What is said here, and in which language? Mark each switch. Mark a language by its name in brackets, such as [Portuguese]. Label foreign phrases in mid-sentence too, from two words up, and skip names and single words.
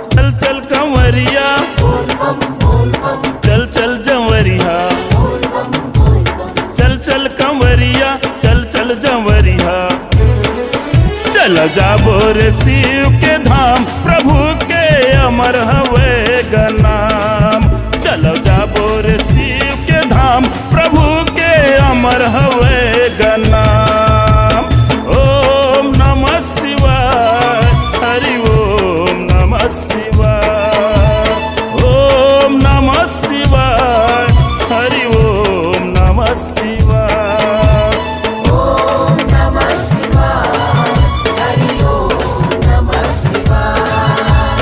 [Bhojpuri] चल चल कंवरिया, चल चल जंवरिया, चल चल कंवरिया, चल चल जंवरिया। चल जाबो रे शिव के धाम, प्रभु के अमर हवे का नाम। चलो जाबो रे शिव के धाम, प्रभु के अमर हवे का नाम। [Sanskrit] ओम नमः शिवाय, हरि ओम नमः शिवाय। ओम नमः शिवाय, हरि ओम नमः शिवाय। ओम नमः शिवाय, हरि ओम नमः शिवाय।